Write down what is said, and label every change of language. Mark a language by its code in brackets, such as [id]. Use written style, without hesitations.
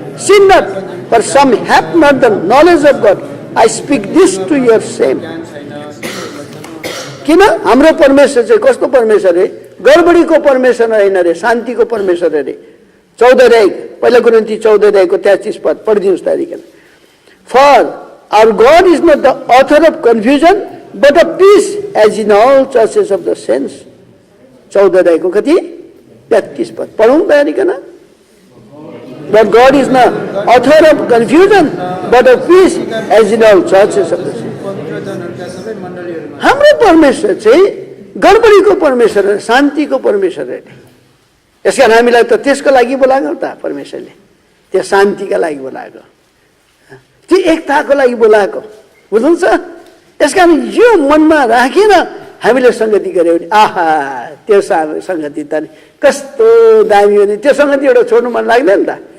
[en] sin not, for some have not the knowledge of God. I speak this to your shame. [ne] किन हाम्रो परमेश्वर चाहिँ कस्तो परमेश्वर रे? गडबडीको परमेश्वर होइन रे, शान्तिको परमेश्वर रे। 14 अध्याय, पहिला कोरिन्थी 14 अध्यायको 33 पद पढिदिनुस् त। [en] For our God is not the author of confusion, but of peace, as in all churches of the saints. [ne] 14 अध्यायको कति? 33 पद पढौँ तयारीकन। [en] But God is not author of confusion, but of peace, as in all churches of the saints. [ne] हाम्रो परमेश्वर चाहिँ गडबडीको परमेश्वर हो, शान्तिको परमेश्वर हो। यसकारण हामीलाई त त्यसको लागि बोलाएको त परमेश्वरले, त्यो शान्तिका लागि बोलाएको, त्यो एकताको लागि बोलाएको, बुझ्नुहुन्छ? यसकारण यो मनमा राखेर हामीले संगति गर्यो भने आहा त्यो संगति त कस्तो दामी हो नि, त्यो संगति एउटा छोड्नु मन लाग्दैन त?